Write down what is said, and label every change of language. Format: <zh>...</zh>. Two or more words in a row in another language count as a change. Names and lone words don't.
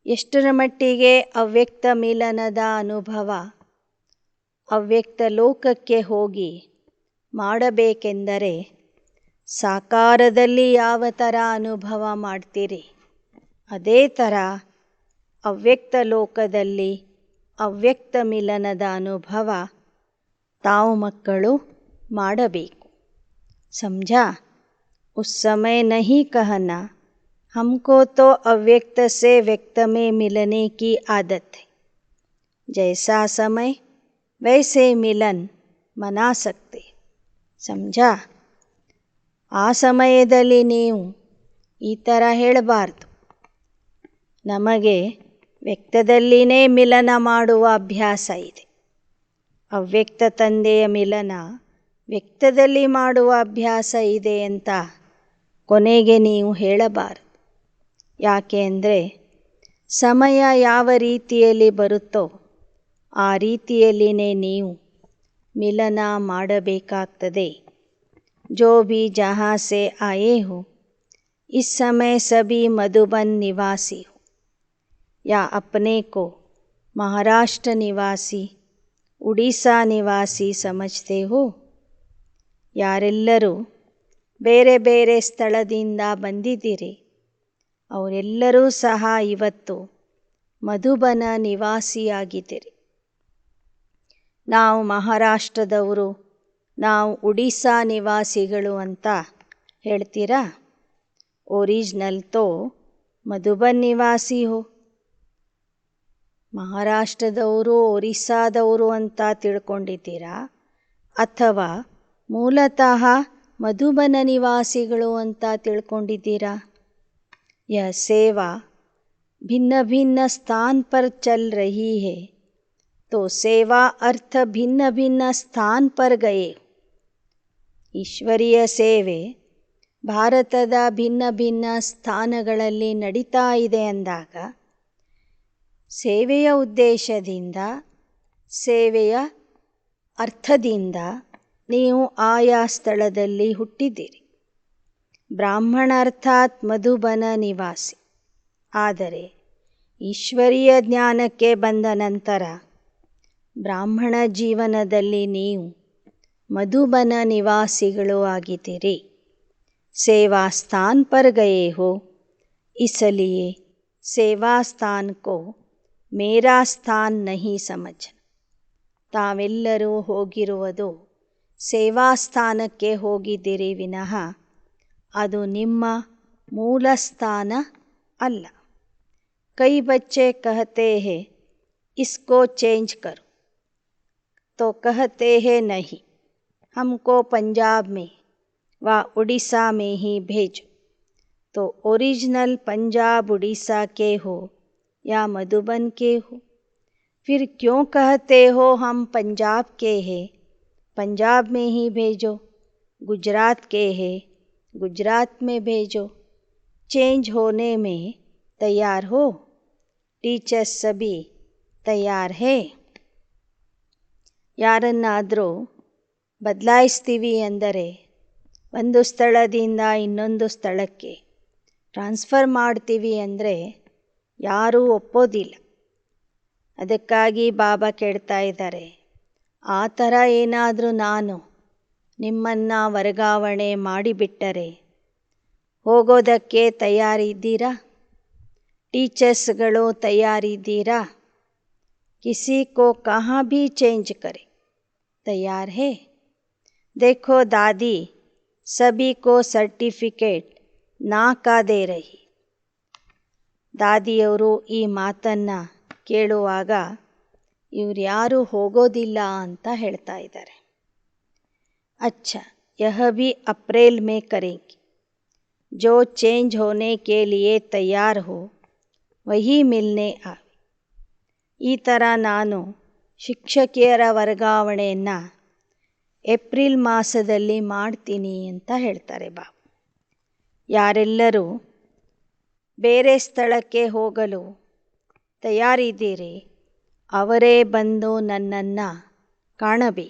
<kn>ಎಷ್ಟರ ಮಟ್ಟಿಗೆ ಅವ್ಯಕ್ತ ಮಿಲನದ ಅನುಭವ ಅವ್ಯಕ್ತ ಲೋಕಕ್ಕೆ ಹೋಗಿ ಮಾಡಬೇಕೆಂದರೆ ಸಾಕಾರದಲ್ಲಿ ಯಾವ ಥರ ಅನುಭವ ಮಾಡ್ತೀರಿ ಅದೇ ಥರ ಅವ್ಯಕ್ತ ಲೋಕದಲ್ಲಿ ಅವ್ಯಕ್ತ ಮಿಲನದ ಅನುಭವ ತಾವು ಮಕ್ಕಳು ಮಾಡಬೇಕು.</kn> <hi>समझा? उस समय नहीं कहना हमको तो अव्यक्त से व्यक्त में मिलने की आदत है. जैसा समय वैसे मिलन मना सकते. समझा?</hi> <kn>ಆ ಸಮಯದಲ್ಲಿ ನೀವು ಈ ಥರ ಹೇಳಬಾರ್ದು, ನಮಗೆ ವ್ಯಕ್ತದಲ್ಲಿನೇ ಮಿಲನ ಮಾಡುವ ಅಭ್ಯಾಸ ಇದೆ, ಅವ್ಯಕ್ತ ತಂದೆಯ ಮಿಲನ ವ್ಯಕ್ತದಲ್ಲಿ ಮಾಡುವ ಅಭ್ಯಾಸ ಇದೆ ಅಂತ ಕೊನೆಗೆ ನೀವು ಹೇಳಬಾರದು. ಯಾಕೆ ಅಂದರೆ ಸಮಯ ಯಾವ ರೀತಿಯಲ್ಲಿ ಬರುತ್ತೋ ಆ ರೀತಿಯಲ್ಲಿನೇ ನೀವು ಮಿಲನ ಮಾಡಬೇಕಾಗ್ತದೆ.</kn> <hi>जो भी जहाँ से आए हो इस समय सभी मधुबन निवासी हो या अपने को महाराष्ट्र निवासी उड़ीसा निवासी समझते हो.</hi> <kn>ಯಾರೆಲ್ಲರೂ ಬೇರೆ ಬೇರೆ ಸ್ಥಳದಿಂದ ಬಂದಿದ್ದೀರಿ ಅವರೆಲ್ಲರೂ ಸಹ ಇವತ್ತು ಮಧುಬನ ನಿವಾಸಿಯಾಗಿದ್ದೀರಿ. ನಾವು ಮಹಾರಾಷ್ಟ್ರದವರು, ನಾವು ಉಡಿಸ್ಸಾ ನಿವಾಸಿಗಳು ಅಂತ ಹೇಳ್ತೀರಾ.</kn> <hi>ओरिजिनल तो मधुबन निवासी हो.</hi> <kn>ಮಹಾರಾಷ್ಟ್ರದವರು ಒರಿಸ್ಸಾದವರು ಅಂತ ತಿಳ್ಕೊಂಡಿದ್ದೀರಾ ಅಥವಾ ಮೂಲತಃ ಮಧುಬನ ನಿವಾಸಿಗಳು ಅಂತ ತಿಳ್ಕೊಂಡಿದ್ದೀರಾ.</kn> <hi>यह सेवा भिन्न भिन्न स्थान पर चल रही है तो सेवा अर्थ भिन्न भिन्न स्थान पर गए.</hi> <kn>ಈಶ್ವರೀಯ ಸೇವೆ ಭಾರತದ ಭಿನ್ನ ಭಿನ್ನ ಸ್ಥಾನಗಳಲ್ಲಿ ನಡೀತಾ ಇದೆ ಅಂದಾಗ ಸೇವೆಯ ಉದ್ದೇಶದಿಂದ ಸೇವೆಯ ಅರ್ಥದಿಂದ ನೀವು ಆಯಾ ಸ್ಥಳದಲ್ಲಿ ಹುಟ್ಟಿದ್ದೀರಿ. ಬ್ರಾಹ್ಮಣ ಅರ್ಥಾತ್ ಮಧುಬನ ನಿವಾಸಿ. ಆದರೆ ಈಶ್ವರೀಯ ಜ್ಞಾನಕ್ಕೆ ಬಂದ ನಂತರ ಬ್ರಾಹ್ಮಣ ಜೀವನದಲ್ಲಿ ನೀವು ಮಧುಬನ ನಿವಾಸಿಗಳು ಆಗಿದ್ದೀರಿ.</kn> <hi>सेवा स्थान पर गए हो इसलिए सेवा स्थान को मेरा स्थान नहीं समझना.</hi> <kn>ತಾವೆಲ್ಲರೂ ಹೋಗಿರುವುದು ಸೇವಾ ಸ್ಥಾನಕ್ಕೆ ಹೋಗಿದ್ದೀರಿ ವಿನಃ ಅದು ನಿಮ್ಮ ಮೂಲ ಸ್ಥಾನ ಅಲ್ಲ.</kn> <hi>कई बच्चे कहते हैं इसको चेंज करो तो कहते हैं नहीं हमको पंजाब में व उड़ीसा में ही भेजो. तो ओरिजिनल पंजाब उड़ीसा के हो या मधुबन के हो, फिर क्यों कहते हो हम पंजाब के हैं, पंजाब में ही भेजो. गुजरात के हैं, गुजरात में भेजो. चेंज होने में तैयार हो. टीचर्स सभी तैयार है.</hi> <kn>ಯಾರನ್ನಾದರೂ ಬದಲಾಯಿಸ್ತೀವಿ ಅಂದರೆ ಒಂದು ಸ್ಥಳದಿಂದ ಇನ್ನೊಂದು ಸ್ಥಳಕ್ಕೆ ಟ್ರಾನ್ಸ್ಫರ್ ಮಾಡ್ತೀವಿ ಅಂದರೆ ಯಾರೂ ಒಪ್ಪೋದಿಲ್ಲ. ಅದಕ್ಕಾಗಿ ಬಾಬಾ ಕೇಳ್ತಾ ಇದ್ದಾರೆ, ಆ ಥರ ಏನಾದರೂ ನಾನು ನಿಮ್ಮನ್ನು ವರ್ಗಾವಣೆ ಮಾಡಿಬಿಟ್ಟರೆ ಹೋಗೋದಕ್ಕೆ ತಯಾರಿದ್ದೀರಾ? ಟೀಚರ್ಸ್ಗಳು ತಯಾರಿದ್ದೀರಾ?</kn> <hi>किसी को कहाँ भी चेंज करे तैयार है. देखो दादी सभी को सर्टिफिकेट ना का दे रही.</hi> <kn>ದಾದಿಯವರು ಈ ಮಾತನ್ನು ಕೇಳುವಾಗ ಇವ್ರು ಯಾರೂ ಹೋಗೋದಿಲ್ಲ ಅಂತ ಹೇಳ್ತಾ ಇದ್ದಾರೆ.</kn> <hi>अच्छा यह भी अप्रैल में करेंगे. जो चेंज होने के लिए तैयार हो वही मिलने आवे.</hi> <kn>ಈ ಥರ ನಾನು ಶಿಕ್ಷಕಿಯರ ವರ್ಗಾವಣೆಯನ್ನು ಏಪ್ರಿಲ್ ಮಾಸದಲ್ಲಿ ಮಾಡ್ತೀನಿ ಅಂತ ಹೇಳ್ತಾರೆ ಬಾಬಾ. ಯಾರೆಲ್ಲರೂ ಬೇರೆ ಸ್ಥಳಕ್ಕೆ ಹೋಗಲು ತಯಾರಿದ್ದೀರಿ ಅವರೇ ಬಂದು ನನ್ನನ್ನು ಕಾಣಬೇಕು.</kn>